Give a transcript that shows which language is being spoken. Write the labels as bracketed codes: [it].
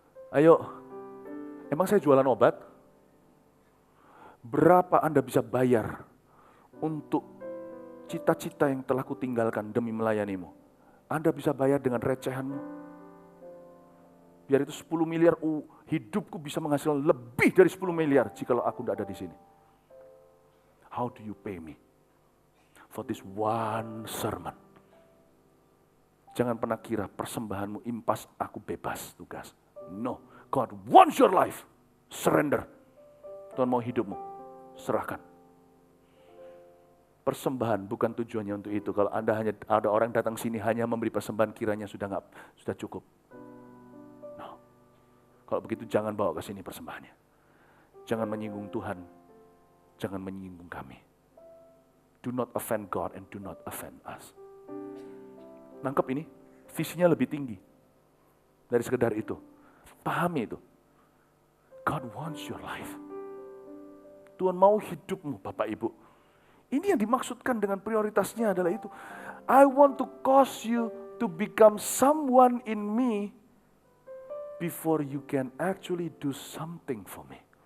[id] Ayo, emang saya jualan obat? Berapa Anda bisa bayar untuk cita-cita yang telah kutinggalkan demi melayanimu? Anda bisa bayar dengan recehanmu. Biar itu 10 miliar, hidupku bisa menghasilkan lebih dari 10 miliar jikalau aku tidak ada di sini. [en] How do you pay me for this one sermon? [id] Jangan pernah kira persembahanmu impas, aku bebas tugas. [en] No, God wants your life. Surrender. [id] Tuhan mau hidupmu. Serahkan. Persembahan bukan tujuannya untuk itu. Kalau Anda hanya ada orang datang sini hanya memberi persembahan, kiranya sudah cukup. No. Kalau begitu jangan bawa ke sini persembahannya. Jangan menyinggung Tuhan. Jangan menyinggung kami. [en] Do not offend God and do not offend us. [id] Nangkep ini, visinya lebih tinggi dari sekedar itu. Pahami itu. [en] God wants your life. [id] Tuhan mau hidupmu, Bapak Ibu. Ini yang dimaksudkan dengan prioritasnya adalah itu. [en] I want to cause you to become someone in me before you can actually do something for me.